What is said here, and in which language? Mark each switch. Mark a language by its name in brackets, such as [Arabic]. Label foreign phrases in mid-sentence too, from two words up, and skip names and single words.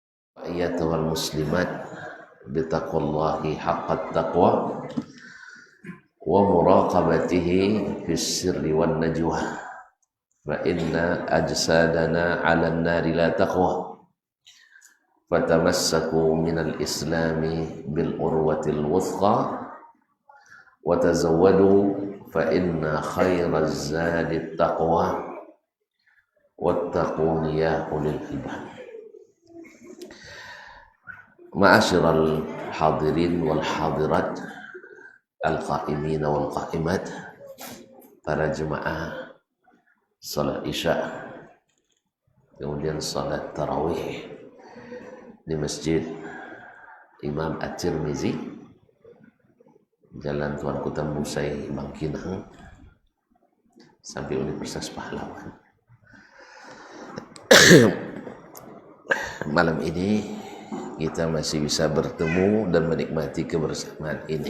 [Arabic] أيتها المسلمات بتقوى الله حق التقوى ومراقبته في السر والنجوى فإن أجسادنا على النار لا تقوى فتمسكوا من الإسلام بالعروة الوثقى وتزودوا فإن خير الزاد التقوى واتقون يا أولي الألباب. معاشر الحاضرين والحاضرات، القائمين والقائمات, [Indonesian] para jemaah salat isya kemudian salat tarawih di Masjid Imam At-Tirmizi, Jalan Tuanku Tambusai, Bangkinang sampai Universitas Pahlawan. Malam ini kita masih bisa bertemu dan menikmati kebersamaan ini.